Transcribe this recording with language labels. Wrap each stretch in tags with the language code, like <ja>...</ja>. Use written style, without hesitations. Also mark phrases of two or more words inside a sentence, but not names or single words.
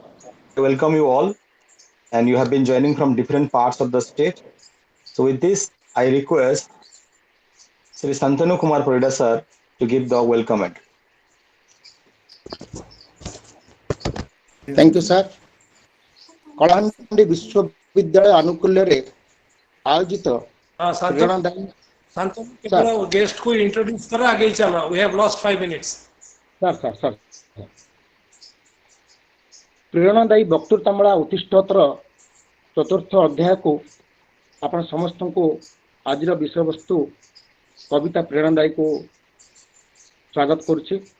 <en>I welcome you all, and you have been joining from different parts of the state. So with this, I request Sri Santanu Kumar Parida sir to give the welcome address. Thank you, sir.</en> <or>କଳାହାଣ୍ଡି ବିଶ୍ୱବିଦ୍ୟାଳୟ ଆନୁକୂଲ୍ୟରେ ଆୟୋଜିତ</or> <hi>हाँ शांतनु</hi> <or>ପ୍ରେରଣାଦାୟୀ</or> <hi>शांतनु</hi> <or>ସାର୍</or> <hi>केवल गेस्ट को इंट्रोड्यूस करो आगे ही चलो</hi> <en>we have lost 5 minutes</en> <or>ସାର୍ ସାର୍ ସାର୍ ପ୍ରେରଣାଦାୟୀ ବକ୍ତୃତାମାଳା ଉତ୍ତିଷ୍ଠତର ଚତୁର୍ଥ ଅଧ୍ୟାୟକୁ ଆପଣ ସମସ୍ତଙ୍କୁ ଆଜିର ବିଷୟବସ୍ତୁ କବିତା ପ୍ରେରଣାଦାୟୀକୁ ସ୍ୱାଗତ କରୁଛି।</or>